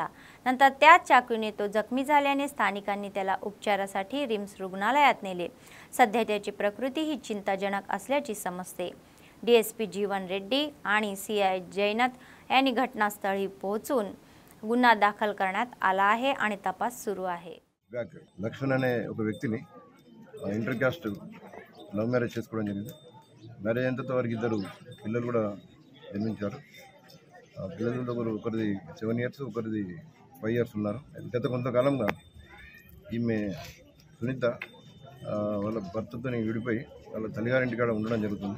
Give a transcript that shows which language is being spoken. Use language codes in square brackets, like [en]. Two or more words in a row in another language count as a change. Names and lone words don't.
[mr] नंतर त्याच चाकूने तो जखमी झाल्याने स्थानिकांनी त्याला उपचारासाठी रिम्स रुग्णालयात नेले. सध्या त्याची प्रकृती ही चिंताजनक असल्याचे समजते. डीएसपी जीवन रेड्डी आणि सीआय जयनत यांनी घटनास्थळी पोहोचून गुन्हा दाखल करण्यात आला आहे आणि तपास सुरू आहे. [te] లక్ష్మణ్ అనే ఒక వ్యక్తిని [en] inter caste love marriage [te] చేసుకోవడం జరిగింది. మ్యారేజ్ అయిన తర్వాత వారికి 2 పిల్లలు కూడా జన్మించారు. పిల్లలు ఒకరిది 7 years, ఒకరిది 5 years ఉన్నారు. గత కొంతకాలంగా ఈమె సునీత వాళ్ళ భర్తతో విడిపోయి వాళ్ళ తల్లిగారింటికాడ ఉండడం జరుగుతుంది.